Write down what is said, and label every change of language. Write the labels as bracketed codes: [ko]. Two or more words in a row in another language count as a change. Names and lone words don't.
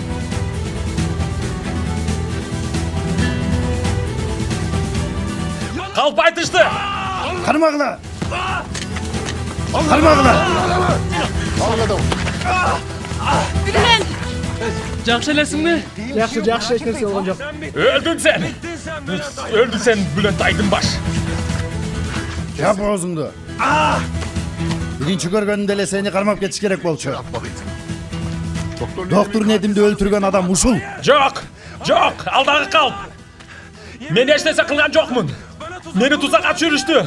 [ky] Калп айтышты. Кармагыла. Кармагыла. Жакшы элесиңби? Жакшы, жакшы, эч нерсе болгон жок. [tr] Öldün sen. Öldün sen Bülent Aydınbaş. [ky] Жап оозуңду. Биринчи көргөнүндө эле сени кармап кетиш керек болчу. Доктор Недимди өлтүргөн адам ушул. Жок, жок, алдагы калп. Мен эч нерсе кылган жокмун. Мени тузакка түшүрүштү.